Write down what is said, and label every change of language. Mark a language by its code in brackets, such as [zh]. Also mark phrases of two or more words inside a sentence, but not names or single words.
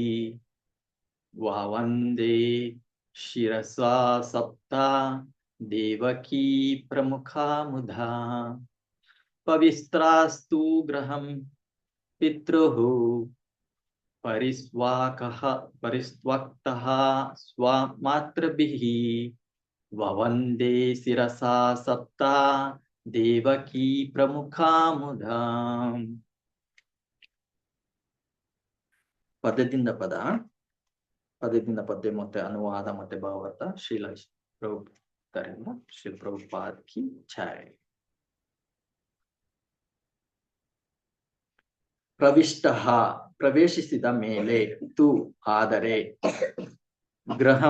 [sa] ವವಂದೇ ಶಿರಸಾ ಸಪ್ತ ದೇವಕೀ ಪ್ರಮುಖಾ ಮುಧಾ ಪವಿತ್ರಾಸ್ತು ಗೃಹಂ ಪಿತೃಃ ಪರಿಸ್ವಕ್ತಃ ಸ್ವಮಾತೃಭಿಃ ವವಂದೇ ಶಿರಸಾ ಸಪ್ತ ದೇವಕೀ ಪ್ರಮುಖಾ ಮುಧಾ. [kn] ಪದದಿಂದ ಪದ, ಪದದಿಂದ ಪದ್ಯ ಮತ್ತೆ ಅನುವಾದ ಮತ್ತೆ ಭಾವಾರ್ಥ ಶ್ರೀಲ ಪ್ರಭುಪಾದರಿಂದ [hi] श्री प्रभुपाद की जय. [kn] ಪ್ರವಿಷ್ಟಃ ಪ್ರವೇಶಿಸಿದ ಮೇಲೆ, ತು ಆದರೆ, ಗೃಹಂ